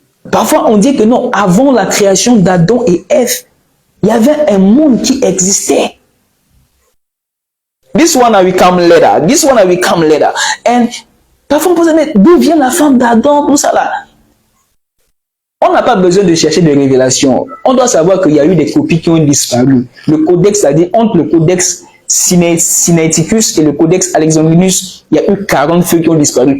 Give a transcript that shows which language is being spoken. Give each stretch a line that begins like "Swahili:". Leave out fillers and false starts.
French: Parfois, on dit que non, avant la création d'Adam et Ève, il y avait un monde qui existait.
English: This one will come later.
French: And parfois, on peut se dire, d'où vient la femme d'Adam, tout ça là? On n'a pas besoin de chercher des révélations. On doit savoir qu'il y a eu des copies qui ont disparu. Le codex, c'est-à-dire entre le codex Sinaiticus et le codex Alexandrinus, il y a eu 40 feuilles qui ont disparu.